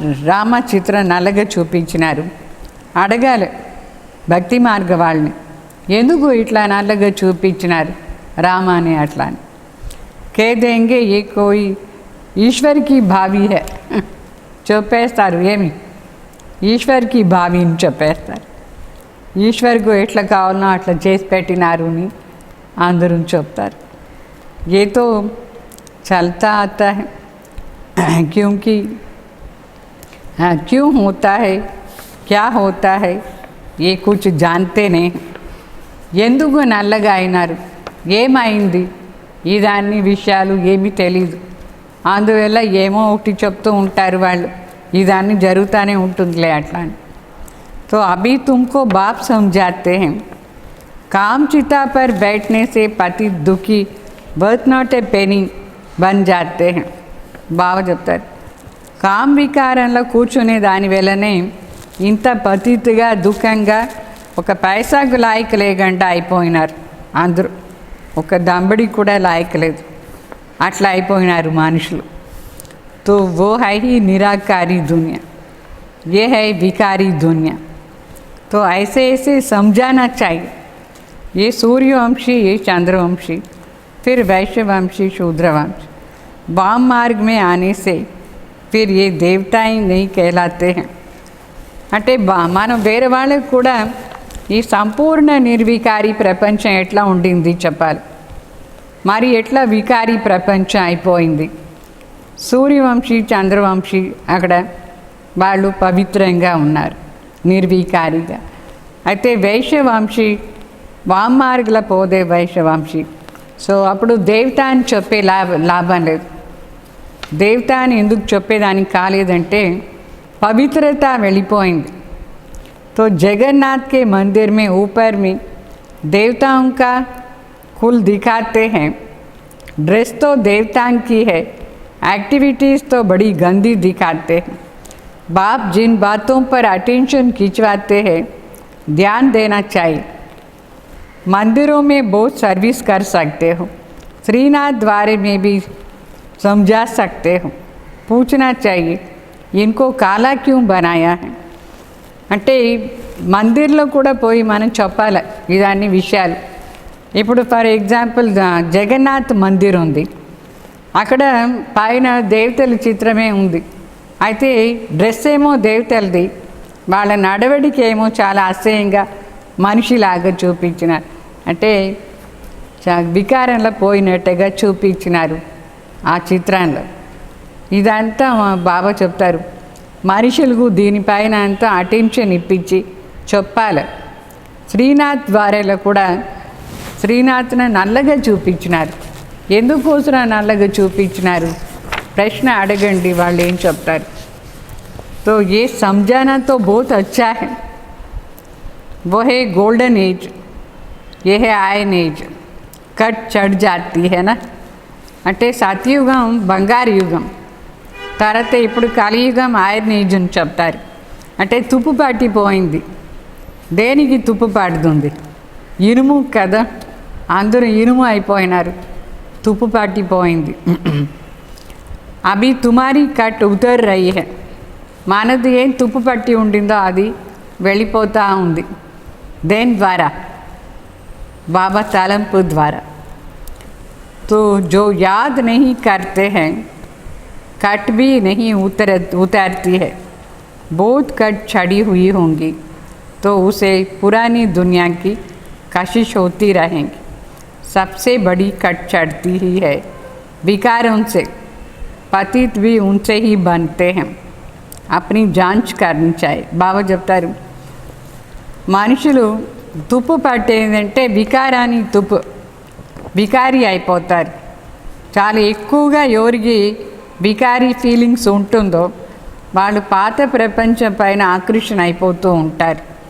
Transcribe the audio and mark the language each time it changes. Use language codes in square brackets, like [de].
[te] రామ చిత్రం నల్లగా చూపించినారు. అడగాలి భక్తి మార్గ వాళ్ళని, ఎందుకు ఇట్లా నల్లగా చూపించినారు రామాని అట్లా అని. [hi] కేదేంగే ఏ కోయి ఈశ్వర్కి భావి హే చెప్పేస్తారు. [te] ఏమి ఈశ్వర్కి భావిని చెప్పేస్తారు. ఈశ్వర్కు ఎట్లా కావాలనో అట్లా చేసి పెట్టినారు అని అందరూ చెప్తారు. [hi] ये तो चलता आता है क्योंकि क्यों होता है, क्या होता है, ये कुछ जानते नहीं. [te] ఎందుకు నల్లగా అయినారు, ఏమైంది, ఇదాన్ని విషయాలు ఏమీ తెలీదు. అందువల్ల ఏమో ఒకటి చెప్తూ ఉంటారు వాళ్ళు, ఇదాన్ని జరుగుతూనే ఉంటుందిలే అట్లా అని. [hi] तो अभी तुमको बाप समझाते हैं काम चिता पर बैठने से पति दुखी बर्थ नॉट ए पेनी बन जाते हैं. [te] బాగా చెప్తారు. కామ్ వికారంలో కూర్చునే దాని వల్లనే ఇంత పతితుగా దుఃఖంగా ఒక పైసాకు లాయకు లేకుండా అయిపోయినారు అందరూ. ఒక దంబడి కూడా లాయకు లేదు, అట్లా అయిపోయినారు మనుషులు. [hi] तो वो है ही निराकारी दुनिया, ये है विकारी दुनिया. तो ऐसे ऐसे समझाना चाहिए. ये सूर्यवंशी, ये चंद्रवंशी, फिर वैश्यवंशी, शूद्रवंशी. वाम मार्ग में आने से फिर ये देवताएं नहीं कहलाते हैं. [te] అంటే మనం వేరే వాళ్ళకి కూడా ఈ సంపూర్ణ నిర్వికారి ప్రపంచం ఎట్లా ఉండింది చెప్పాలి. మరి ఎట్లా వికారి ప్రపంచం అయిపోయింది. సూర్యవంశీ, చంద్రవంశీ అక్కడ వాళ్ళు పవిత్రంగా ఉన్నారు, నిర్వికారిగా. అయితే వైశ్యవంశీ వామార్గుల పోదే వైశ్యవంశీ. సో అప్పుడు దేవత అని చెప్పే లాభం లేదు. దేవత అని ఎందుకు చెప్పేదానికి కాలేదంటే పవిత్రత వెళ్ళిపోయింది. [hi] तो जगन्नाथ के मंदिर में ऊपर में देवताओं का कुल दिखाते हैं. ड्रेस तो देवताओं की है, एक्टिविटीज़ तो बड़ी गंदी दिखाते हैं. बाप जिन बातों पर अटेंशन खिंचवाते हैं ध्यान देना चाहिए. मंदिरों में बहुत सर्विस कर सकते हो, श्रीनाथ द्वारे में भी समझा सकते हो. पूछना चाहिए इनको काला क्यों बनाया है. [te] అంటే మందిర్లో కూడా పోయి మనం చెప్పాలి ఇదాన్ని విషయాలు. ఇప్పుడు ఫర్ ఎగ్జాంపుల్ జగన్నాథ్ మందిర్ ఉంది, అక్కడ పైన దేవతల చిత్రమే ఉంది. అయితే డ్రెస్ ఏమో దేవతలది, వాళ్ళ నడవడికి ఏమో చాలా అసహ్యంగా మనిషిలాగా చూపించినారు. అంటే వికారంలో పోయినట్టుగా చూపించినారు ఆ చిత్రంలో. ఇదంతా బాబా చెప్తారు, మనుషులకు దీనిపైన అంతా అటెన్షన్ ఇప్పించి చెప్పాలి. శ్రీనాథ్ ద్వారాలో కూడా శ్రీనాథ్ని నల్లగా చూపించినారు. ఎందుకోసం నల్లగా చూపించినారు ప్రశ్న అడగండి, వాళ్ళు ఏం చెప్తారు. [hi] तो ये समझाना तो बहुत अच्छा है. वो है गोल्डन एज, ये है आयन एज. कट चढ़ जाती है ना. [te] అంటే సత్యయుగం బంగారు యుగం, తర్వాత ఇప్పుడు కలియుగం ఐరన్ ఏజ్ అని చెప్తారు. అంటే తుప్పు పట్టిపోయింది, దేనికి తుప్పు పడుతుంది? ఇనుము కదా, అందరూ ఇనుము అయిపోయినారు, తుప్పు పట్టిపోయింది. [hi] అభి తుమారీ కట్ ఉతర్ రహీ హై, [te] మనది ఏం తుప్పు పట్టి ఉండిందో అది వెళ్ళిపోతూ ఉంది. దేని ద్వారా? బాబా తలంపు ద్వారా. [hi] तो जो याद नहीं करते हैं कट भी नहीं उतरती है. बहुत कट चढ़ी हुई होंगी तो उसे पुरानी दुनिया की कशिश होती रहेंगी. सबसे बड़ी कट चढ़ती ही है विकारों से. पतित भी उनसे ही बनते हैं. अपनी जांच करनी चाहिए. [te] బాబా చెప్తారు, మనుషులు తుప్పు పట్టేదంటే వికారాన్ని తుప్పు వికారి అయిపోతారు. చాలా ఎక్కువగా ఎవరికి వికారీ ఫీలింగ్స్ ఉంటుందో వాళ్ళు పాత ప్రపంచం పైన ఆకర్షణ అయిపోతూ ఉంటారు.